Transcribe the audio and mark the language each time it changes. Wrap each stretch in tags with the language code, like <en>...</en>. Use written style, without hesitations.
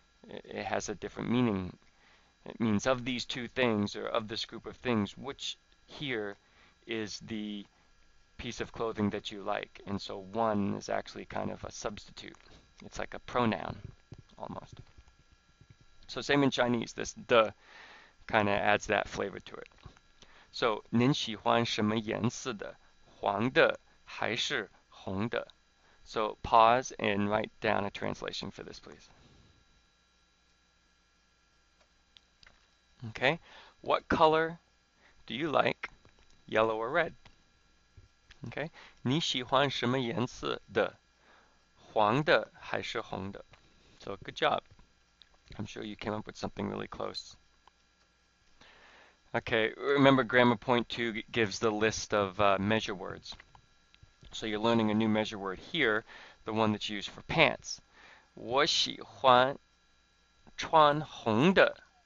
<en>It has a different meaning. It means of these two things or of this group of things, which here is the piece of clothing that you like. And so one is actually kind of a substitute. It's like a pronoun almost. So same in Chinese, this de kind of adds that flavor to it.</en> <zh>So 您喜欢什么颜色的？黄的还是红的？</zh> <en>So pause and write down a translation for this, please. Okay, what color do you like, yellow or red?</en> <zh>Okay, 你喜欢什么颜色的？黄的还是红的？</zh> <en>So good job. I'm sure you came up with something really close. Okay, remember grammar point 2 gives the list of measure words. So you're learning a new measure word here, the one that's used for pants.</en> <zh>我喜欢穿红的。</zh>